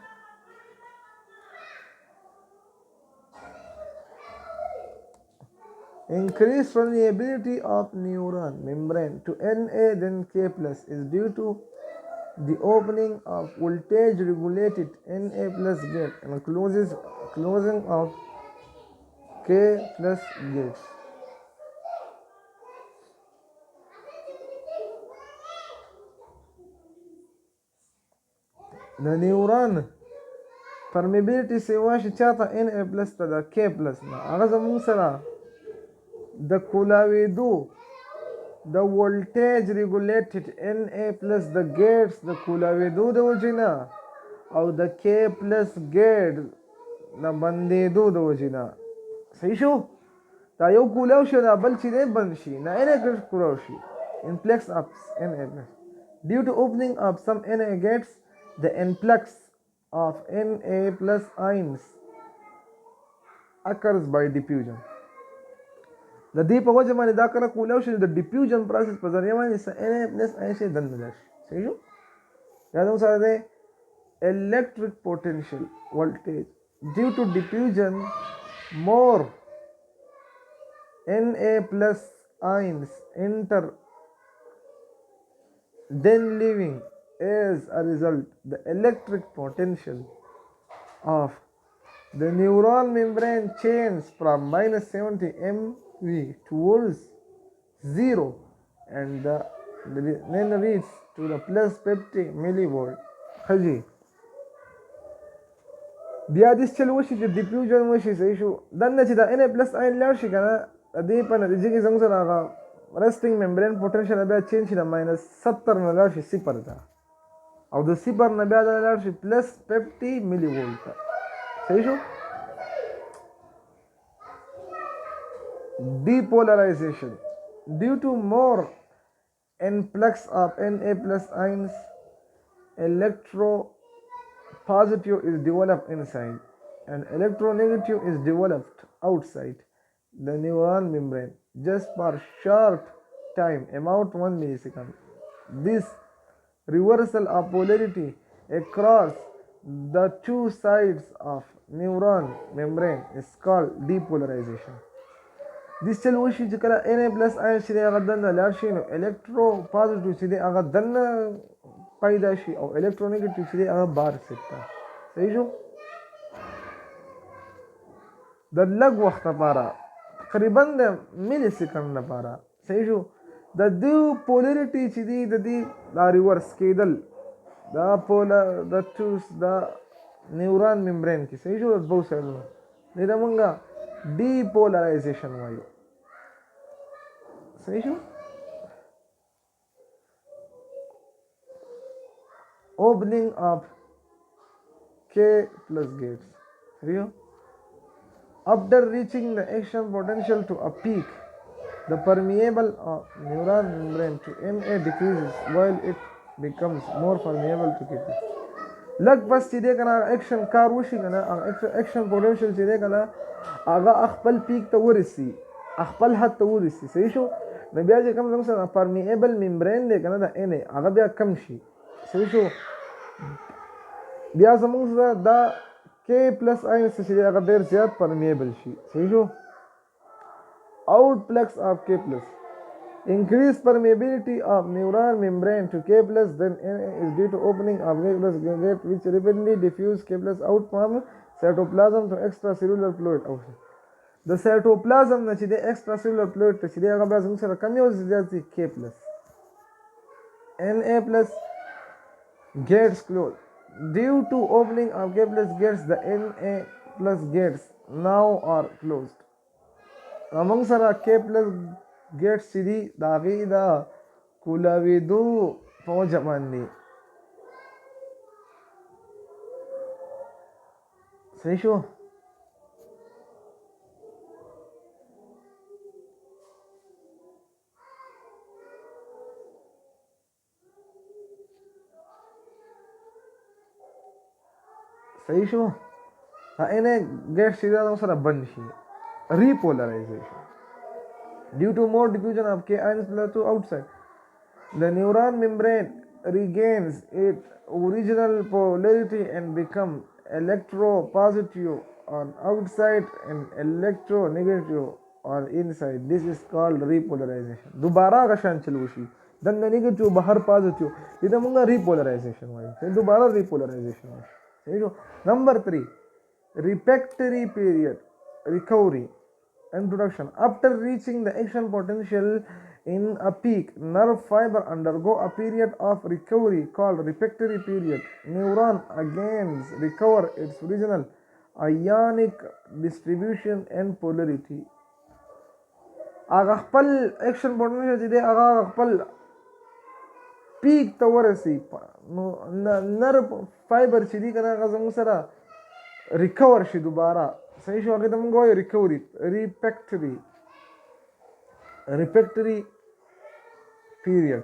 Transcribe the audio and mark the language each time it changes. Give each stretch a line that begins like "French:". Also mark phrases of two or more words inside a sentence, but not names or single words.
English: Increased permeability of neuron membrane to Na than K plus is due to the opening of voltage regulated Na plus gate and closing of K plus gates.
Pashto: د
English: neuron permeability
Pashto: سیوا شي چاته Na پلس ته د K پلس نه هغه زموږ سره د کولاوېدو د
English: voltage regulated
Pashto: Na پلس د ګیټس د کولاوېدو د وجې نه او د K پلس ګیټ د بندېدو د وجې نه صحیح شو دا یو کولاو شي دا بل چې دی بند شي نه Na ګیټ کولاو شي
English: influx of Na plus due to opening of some Na gates the influx of Na plus ions occurs by diffusion.
Pashto: د دې په وجه باندې دا کله کولی شي د
English: diffusion process
Pashto: په ذریعه باندې Na پلس آیون شي دننه لاړ شي. صحیح شو؟ یا زموږ سره دی
English: electric potential voltage due to diffusion more Na plus ions enter then leaving. As a result, the electric potential of the neural membrane changes from minus 70 MV towards 0 and then reaches to the plus 50 millivolt.
Pashto: خجي بیا دې چل وشي چې ډیفیوژن وشي. صحیح شو؟ دنه چې دا ان پلس آین لاړ شي کنه دې په نتیجه کې زموږ سره هغه
English: resting membrane potential
Pashto: بیا چینج شي د ماینس 70 نه لاړ شي 0 ته او د 0 نه بیا لاړ شي پلس 50 ملي وولټ ته. صحیح شو؟
English: Depolarization due to more influx of Na plus ions, electropositive is developed inside and electronegative is developed outside the neural membrane just for short time, about 1 millisecond. This reversal of polarity across the two sides of neuron membrane is called depolarization.
Pashto: This چل وشي چې کله
English: Na plus ion
Pashto: چې دی هغه دننه لاړ شي نو الکترو پازیټیو چې دی هغه دننه پیدا شي او الکترونیګیټیو چې دی هغه بار سکتا. صحیح شو؟ د لږ وخت لپاره تقریبا د ملي سیکنډ لپاره. صحیح شو؟ د دې پولریټي چې دی د دې دا ریورس کېدل دا د
English: neuron membrane
Pashto: کې. صحیح شو؟ د دوه سایډونو دې ته مونږه ډیپولرایزیشن وایو. صحیح شو؟
English: opening of K plus gates.
Pashto: صحیح شو؟
English: After reaching the action potential to a peak, the permeable of neuron membrane to Na decreases while it becomes more permeable to KP.
Pashto: لږ بس چې دی کنه اکشن کار وشي کنه
English: action potential
Pashto: چې دی کنه هغه خپل پیک ته ورسي خپل حد ته ورسي. صحیح شو؟ نو بیا چې کوم زموږ سره
English: permeable membrane
Pashto: دی کنه د Na هغه بیا کم شي. صحیح شو؟ بیا زموږ سره دا
English: K plus ion
Pashto: چې دی هغه ډېر زیات پرمیبل شي. صحیح شو؟
English: outflux of K plus increased permeability of neuron membrane to K plus then Na is due to opening of K plus gate which rapidly diffuse K plus out from cytoplasm to extracellular fluid outside.
Pashto: د cytoplasm نه چې د
English: extracellular fluid
Pashto: ته چې دی هغه بیا زموږ سره کم یو زیات دي
English: K plus Na plus gates closed. Due to opening of K plus gates the Na plus gates now are closed.
Pashto: موږ سره
English: K plus gates
Pashto: چې دي د هغې د کولاوېدو په وجه باندې. صحیح شو؟ صحیح شو؟ Na gates چې دا موږ سره بند شي.
English: Repolarization due to more diffusion of K ions to outside, the neuron membrane regains its original polarity and becomes electropositive on outside and electronegative on inside. This is called repolarization.
Pashto: دوباره غشان چلو شي دنه نیگیټیو بهر پازیټیو دې ته موږ repolarization وایو. دوباره repolarization وایو. صحیح شو؟ نمبر 3
English: refractory period recovery. Introduction. After reaching the action potential in a peak, nerve fiber undergo a period of recovery called refractory period. Neuron again recover its original ionic distribution and polarity.
Pashto: هغه خپل اکشن پوټنشل چې دی هغه خپل پیک ته ورسي نو
English: nerve fibre
Pashto: چې دی کنه هغه زموږ سره ریکور شي دوباره. صحیح شو؟ هغې ته موږ وایو
English: recovery refractory period.